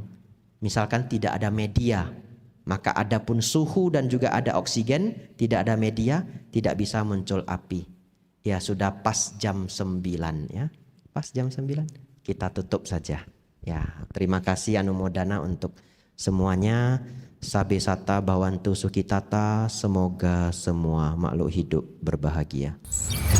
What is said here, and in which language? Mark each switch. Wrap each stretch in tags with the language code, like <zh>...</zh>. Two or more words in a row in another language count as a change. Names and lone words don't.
<id>Misalkan tidak ada media, maka ada pun suhu dan juga ada oksigen, tidak ada media, tidak bisa muncul api. Ya sudah pas jam 9 ya. Pas jam 9 kita tutup saja. Ya, terima kasih anumodana untuk semuanya.</id> <pi>Sabe sata bhavantu sukhitata,</pi> <id>semoga semua makhluk hidup berbahagia.</id>